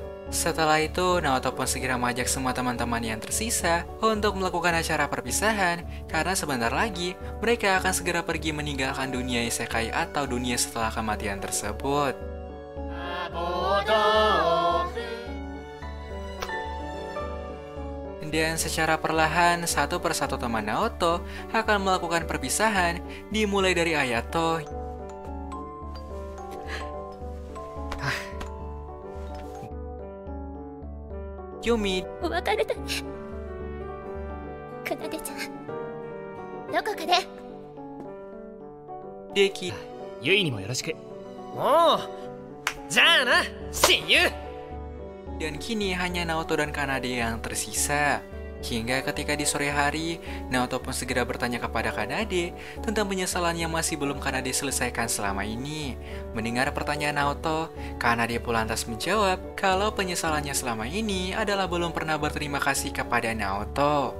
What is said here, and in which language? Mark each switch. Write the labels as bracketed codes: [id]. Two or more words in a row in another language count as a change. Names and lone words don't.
[id] Setelah itu, Naoto pun segera mengajak semua teman-teman yang tersisa untuk melakukan acara perpisahan, karena sebentar lagi mereka akan segera pergi meninggalkan dunia isekai atau dunia setelah kematian tersebut. Dan secara perlahan, satu persatu teman Naoto akan melakukan perpisahan, dimulai dari Ayato, Yumi, [ja] お別れだね。かなでちゃん、どこかで。 Deki, ユイにもよろしく。おお、じゃあな、親友。 [id] dan kini hanya Naoto dan Kanade yang tersisa. Hingga ketika di sore hari, Naoto pun segera bertanya kepada Kanade tentang penyesalan yang masih belum Kanade selesaikan selama ini. Mendengar pertanyaan Naoto, Kanade pun lantas menjawab kalau penyesalannya selama ini adalah belum pernah berterima kasih kepada Naoto.